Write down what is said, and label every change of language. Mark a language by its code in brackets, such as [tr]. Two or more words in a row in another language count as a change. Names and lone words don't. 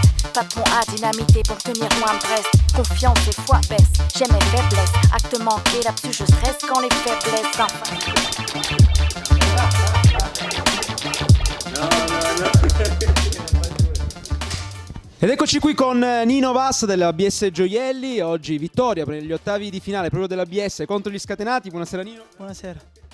[fr] Pas de pont à dynamiter pour tenir loin de Brest. Confiance et foi baisse, j'aime mes faiblesses. Acte manqué, là-dessus je stresse quand les faiblesses enfin. [it] Ed eccoci qui con Nino Vass dell'ABS Gioielli. Oggi vittoria per gli ottavi di finale proprio dell'ABS contro gli Scatenati. Buonasera Nino. Buonasera.